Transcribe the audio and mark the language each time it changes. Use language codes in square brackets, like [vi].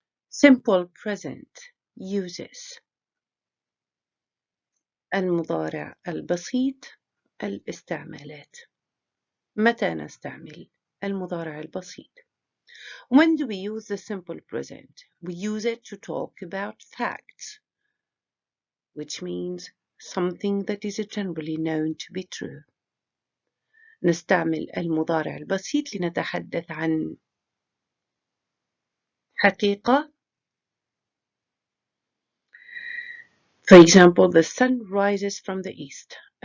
[en] simple present uses [ar] المضارع البسيط الاستعمالات. متى نستعمل المضارع البسيط؟ [en] When do we use the simple present? We use it to talk about facts, which means something that is generally known to be true. [ar] نستعمل المضارع البسيط لنتحدث عن حقيقة. [en] For example, the sun rises from the east.